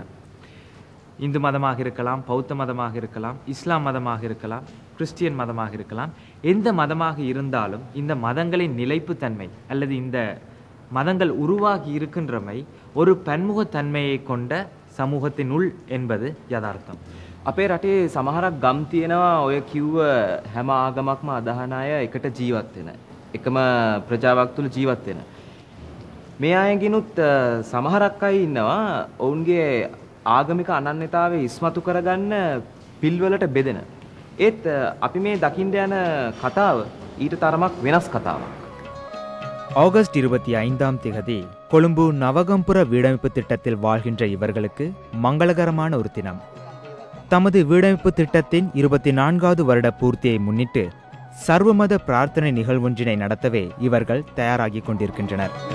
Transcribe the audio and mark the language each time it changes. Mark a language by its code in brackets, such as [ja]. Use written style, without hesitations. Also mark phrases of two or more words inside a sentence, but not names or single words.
[ta] இந்து மதமாக இருக்கலாம், பௌத்த மதமாக இருக்கலாம், இஸ்லாம் மதமாக இருக்கலாம், கிறிஸ்டியன் மதமாக இருக்கலாம். எந்த மதமாக இருந்தாலும் இந்த மதங்களின் நிலைப்புத்தன்மை அல்லது இந்த மதங்கள் உருவாகி இருக்கின்றமை ஒரு பன்முகத்தன்மையை கொண்ட சமூகத்தின் உள் என்பது யதார்த்தம். [si] අපේ රටේ සමහරක් ගම් තියෙනවා ඔය කිව්ව හැම ආගමක්ම අදහන අය එකට ජීවත් වෙන. එකම ප්‍රජාවක් තුල ජීවත් වෙන. මේ අයගෙනුත් සමහරක් අය ඉන්නවා ඔවුන්ගේ ආගමික අනන්‍යතාවය ඉස්මතු කරගන්න පිල්වලට බෙදෙන. ඒත් අපි මේ දකින්න යන කතාව ඊට තරමක් වෙනස් කතාවක්. [ta] ஆகஸ்ட் 25ஆம் தேதி கொழும்பு நவகம்புர வீடமைப்பு திட்டத்தில் வாழ்கின்ற இவர்களுக்கு மங்களகரமான ஒரு தினம். தமது வீடமைப்பு திட்டத்தின் 24வது வருட பூர்த்தியை முன்னிட்டு சர்வமத பிரார்த்தனை நிகழ்வொன்றினை நடத்தவே இவர்கள் தயாராகிக் கொண்டிருக்கின்றனர்.